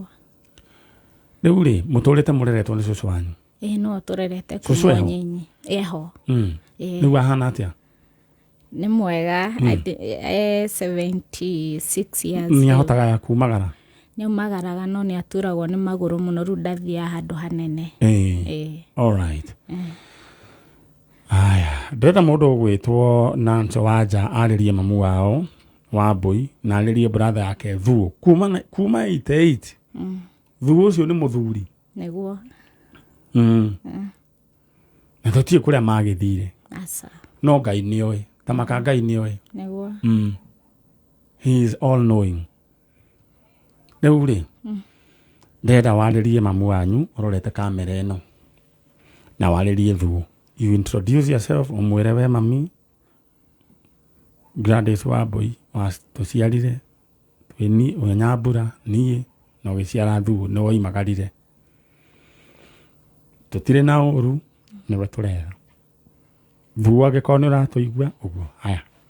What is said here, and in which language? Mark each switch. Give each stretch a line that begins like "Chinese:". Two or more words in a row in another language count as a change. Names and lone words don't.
Kikuyu: Rĩu rĩ mũtũrĩte mũreretwo nĩ cũcũ wanyu? No tũrerete kuma nyinyi. Eho. Rĩu ahana atĩa? Nĩ mwega 76 years. Nĩ ahotaga kumagara? Nĩ umagaraga no nĩ aturagwo nĩ magũrũ mũno rĩu ndathiaga handũ hanene.
English: All right.
Kikuyu: Aya, ndĩrenda mũndũ ũgwĩtwo Nancy Wanja arĩrie mamu wao Wambui na arĩrie brother yake Thuo kuma 88. Thuo ũcio nĩ mũthuri. Nĩguo. Na tũtiĩ kũrĩa magĩthire. Asa. No Ngai nĩoĩ. Tamaka Ngai nĩoĩ. Nĩguo.
English: He is all knowing.
Kikuyu: Rĩu rĩ ndĩrenda warĩrie mamu wanyu ũrorete kamera ĩno na warĩrie Thuo.
English: You introduce yourself
Kikuyu: umwĩre we mami Gladys Wambui tũciarire twĩ Nyambura niĩ no gĩciara Thuo nĩ woimagarire. Tũtirĩ na ũru nĩwe tũretha thuo angĩkorwo nĩ ũratũigua ũguo haya